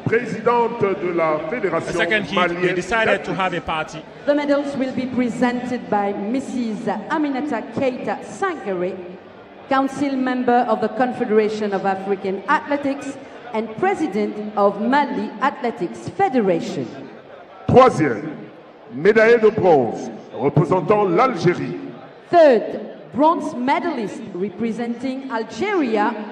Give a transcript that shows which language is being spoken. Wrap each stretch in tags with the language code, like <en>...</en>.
<en>The second heat, they decided to have a party. The medals will be presented by Mrs. Aminata Keita Sankare, Council Member of the Confederation of African Athletics and President of Mali Athletics Federation.</en> <fr>Troisième, médaillé de bronze représentant l'Algérie.</fr> <en>Third, bronze medalist representing Algeria,</en>